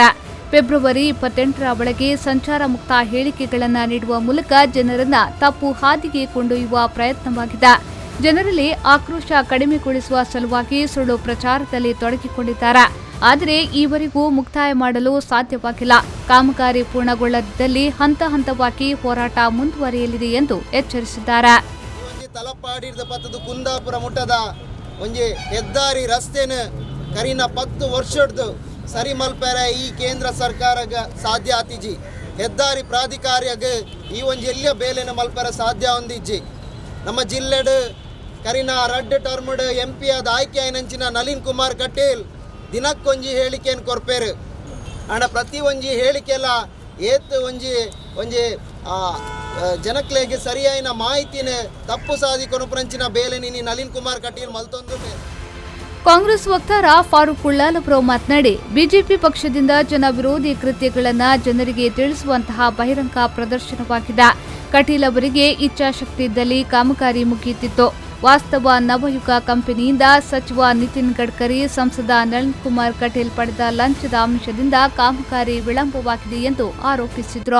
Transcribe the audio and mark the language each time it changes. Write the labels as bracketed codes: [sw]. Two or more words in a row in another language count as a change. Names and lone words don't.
[kn] ಫೆಬ್ರವರಿ 28ರ ಒಳಗೆ ಸಂಚಾರ ಮುಕ್ತ ಹೇಳಿಕೆಗಳನ್ನು ನೀಡುವ ಮೂಲಕ ಜನರನ್ನ ತಪ್ಪು ಹಾದಿಗೆ ಕೊಂಡೊಯ್ಯುವ ಪ್ರಯತ್ನವಾಗಿದೆ. ಜನರಲ್ಲಿ ಆಕ್ರೋಶ ಕಡಿಮೆಗೊಳಿಸುವ ಸಲುವಾಗಿ ಸುಳ್ಳು ಪ್ರಚಾರದಲ್ಲಿ ತೊಡಗಿಕೊಂಡಿದ್ದಾರೆ. ಆದರೆ ಈವರೆಗೂ ಮುಕ್ತಾಯ ಮಾಡಲು ಸಾಧ್ಯವಾಗಿಲ್ಲ. ಕಾಮಗಾರಿ ಪೂರ್ಣಗೊಳ್ಳದಿದ್ದಲ್ಲಿ ಹಂತ ಹಂತವಾಗಿ ಹೋರಾಟ ಮುಂದುವರಿಯಲಿದೆ ಎಂದು ಎಚ್ಚರಿಸಿದ್ದಾರೆ. [tcy] ತಲಪಾಡಿದ ಪತ್ತದ ಕುಂದಾಪುರ ಮುಟ್ಟದ ಒಂಜಿ ಹೆದ್ದಾರಿ ರಸ್ತೆನ ಕರಿನ 10 ವರ್ಷದ್ದು ಸರಿ ಮಲ್ಪೆರೆ ಈ ಕೇಂದ್ರ ಸರ್ಕಾರಗ ಸಾಧ್ಯ ಆತಿಜಿ. ಹೆದ್ದಾರಿ ಪ್ರಾಧಿಕಾರಿಯಾಗ ಈ ಒಂಜಿ ಎಲ್ಲಿಯ ಬೇಲೆನ ಮಲ್ಪೆರೆ ಸಾಧ್ಯ ಹೊಂದಿಜ್ಜಿ. ನಮ್ಮ ಜಿಲ್ಲೆಡ್ ಕರಿನ ರಡ್ ಟರ್ಮ್ಡ್ MP ಆದ ಆಯ್ಕೆ ಆಯ್ನಂಚಿನ ನಳಿನ್ ಕುಮಾರ್ ಕಟೀಲ್ ದಿನಕ್ಕೊಂಜಿ ಹೇಳಿಕೆಯನ್ನು ಕೊರ್ಪೇರು. ಅಣ್ಣ ಪ್ರತಿ ಒಂಜಿ ಹೇಳಿಕೆಲ್ಲ ಏತ್ ಒಂಜಿ ಒಂಜಿ ಜನಕ್ಲೆಗೆ ಸರಿಯಾಯಿನ ಮಾಹಿತಿನ ತಪ್ಪು ಸಾಧಿಕೊಂಡು ಪ್ರಂಚಿನ ಬೇಲೆನಿ ನಳಿನ್ ಕುಮಾರ್ ಕಟೀಲ್ ಮಲ್ತೊಂದು. [kn] ಕಾಂಗ್ರೆಸ್ ವಕ್ತಾರ ಫಾರೂಕ್ ಉಳ್ಳಾಲ್ ಅವರು ಮಾತನಾಡಿ, ಬಿಜೆಪಿ ಪಕ್ಷದಿಂದ ಜನ ವಿರೋಧಿ ಕೃತ್ಯಗಳನ್ನು ಜನರಿಗೆ ತಿಳಿಸುವಂತಹ ಬಹಿರಂಗ ಪ್ರದರ್ಶನವಾಗಿದೆ. ಕಟೀಲ್ ಅವರಿಗೆ ಇಚ್ಛಾಶಕ್ತಿ ಇದ್ದಲ್ಲಿ ಕಾಮಗಾರಿ ಮುಗಿಯುತ್ತಿತ್ತು. ವಾಸ್ತವ ನವಯುಗ ಕಂಪನಿಯಿಂದ ಸಚಿವ ನಿತಿನ್ ಗಡ್ಕರಿ, ಸಂಸದ ನಳಿನ್ ಕುಮಾರ್ ಕಟೀಲ್ ಪಡೆದ ಲಂಚದ ಅಂಶದಿಂದ ಕಾಮಗಾರಿ ವಿಳಂಬವಾಗಿದೆ ಎಂದು ಆರೋಪಿಸಿದರು.